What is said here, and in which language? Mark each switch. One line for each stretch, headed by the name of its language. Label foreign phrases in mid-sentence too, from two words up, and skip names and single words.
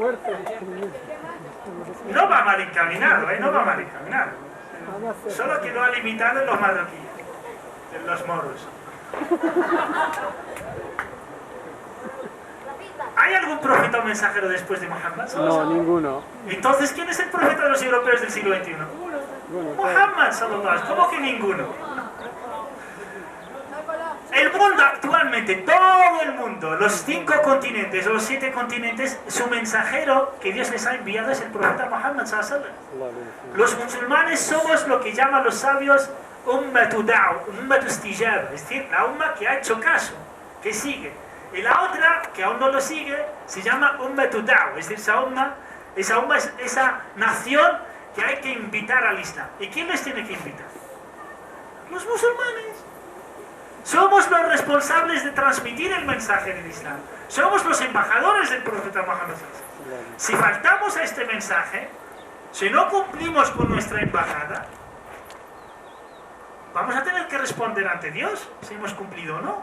Spanish: No va mal encaminado, no va mal encaminado. Solo que lo ha limitado en los marroquíes, en los moros. ¿Hay algún profeta o mensajero después de Muhammad? No, ninguno. Entonces, ¿quién es el profeta de los europeos del siglo XXI?
Arabic: محمد صلى الله عليه وسلم.
Spanish: ¿Cómo que ninguno? El mundo actualmente, todo el mundo, los 5 continentes, los 7 continentes, su mensajero que Dios les ha enviado es el profeta Muhammad
Arabic: صلى الله عليه وسلم.
Spanish: Los musulmanes somos lo que llaman los sabios
Arabic: أمة الدعوة أمة الاستجابة,
Spanish: es decir, la umma que ha hecho caso, que sigue. Y la otra, que aún no lo sigue, se llama
Arabic: أمة الدعوة,
Spanish: es decir, esa umma es esa nación que hay que invitar al Islam. ¿Y quién les tiene que invitar? Los musulmanes. Somos los responsables de transmitir el mensaje del Islam. Somos los embajadores del profeta Muhammad. Si faltamos a este mensaje, si no cumplimos con nuestra embajada, vamos a tener que responder ante Dios si hemos cumplido o no.